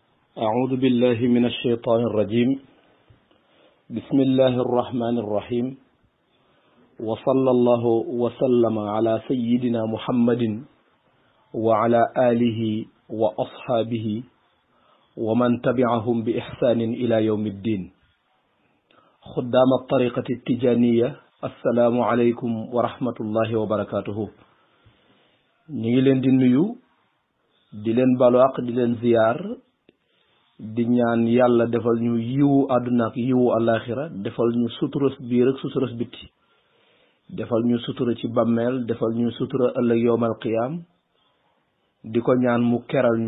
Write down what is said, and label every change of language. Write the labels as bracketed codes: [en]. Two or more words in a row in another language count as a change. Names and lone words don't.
[ar] أعوذ بالله من الشيطان الرجيم بسم الله الرحمن الرحيم وصلى الله وسلم على سيدنا محمد وعلى آله وأصحابه ومن تبعهم بإحسان إلى يوم الدين خدام الطريقة التجانية السلام عليكم ورحمة الله وبركاته نيلن [wo] di ñu di leen balwaq di leen ziyaar di ñaan yàlla defal ñu yiwu àdduna ak yiwu alaxira defal ñu suturas biir ak suturas bitti defal ñu sutura ci bàmmeel defal ñu sutura ëllëg [ar] يوم القيامة [wo] di ko ñaan mu keral ñu